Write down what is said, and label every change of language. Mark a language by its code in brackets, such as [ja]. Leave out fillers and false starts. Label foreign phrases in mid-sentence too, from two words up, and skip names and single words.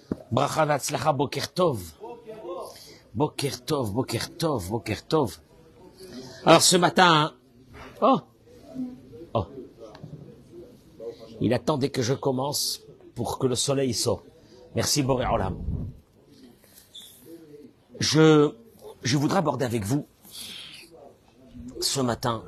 [he] ברכה והצלחה, בוקר טוב. בוקר טוב, בוקר טוב, בוקר טוב. [fr] Alors ce matin, il attendait que je commence pour que le soleil sorte. Merci [he] בורא עולם. [fr] Je voudrais aborder avec vous ce matin.